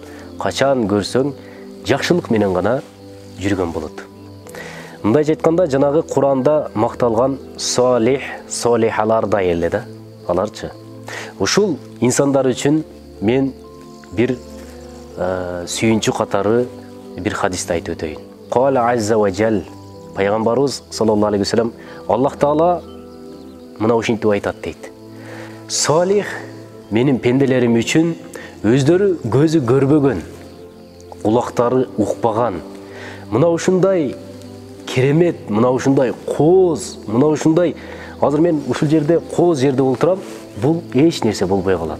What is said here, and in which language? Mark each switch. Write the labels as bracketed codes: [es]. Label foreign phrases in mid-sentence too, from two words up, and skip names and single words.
[ky] Качан көрсөң жакшылык менен гана жүргөн болот. Мындайча айтканда, жанагы Куранда макталган салих, салихалар да эле да. Аларчы. Ушул инсандар үчүн мен бир сүйүнчү катары бир хадисти айтып өтөйүн. [ar] قال عز وجل, [ky] пайгамбарыбыз [ar] صلى الله عليه وسلم, [ky] Аллах Таала мына ушинтип айтат дейт. Салих менин пенделерим үчүн өздөрү көзү көрбөгөн, кулактары укпаган, мына ушундай керемет, мына ушундай кооз, мына ушундай, азыр мен ушул жерде кооз жерде отурам, бул эч нерсе болбой калат.